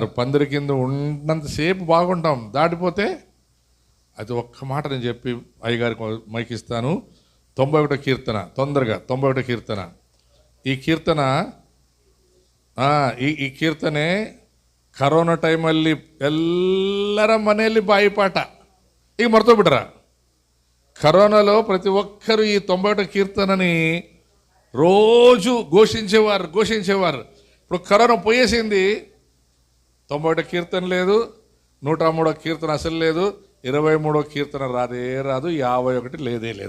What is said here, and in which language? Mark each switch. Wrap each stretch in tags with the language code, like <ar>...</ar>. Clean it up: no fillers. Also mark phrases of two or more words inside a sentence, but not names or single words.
<te>పందిరి కింద ఉన్నంతసేపు బాగుంటాం, దాటిపోతే అది ఒక్క మాట నేను చెప్పి అయ్యగారికి మైక్ ఇస్తాను. 91 కీర్తన, తొందరగా 91 కీర్తన. ఈ కీర్తన ఈ కీర్తನೆ కరోనా</te> <kn>ಟೈಮಲ್ಲಿ ಎಲ್ಲರ ಮನೆಯಲ್ಲಿ ಬಾಯಿಪಾಠ. ಈಗ ಮರ್ತೋಗ್ಬಿಟ್ರ.</kn> <te>కరోనాలో ప్రతి ఒక్కరు ఈ 91 కీర్తనని రోజు ఘోషించేవారు. ఇప్పుడు కరోనా పోయేసింది, 91 కీర్తన లేదు, 103 కీర్తన అసలు లేదు, 23 కీర్తన రాదు, 51 లేదు.</te>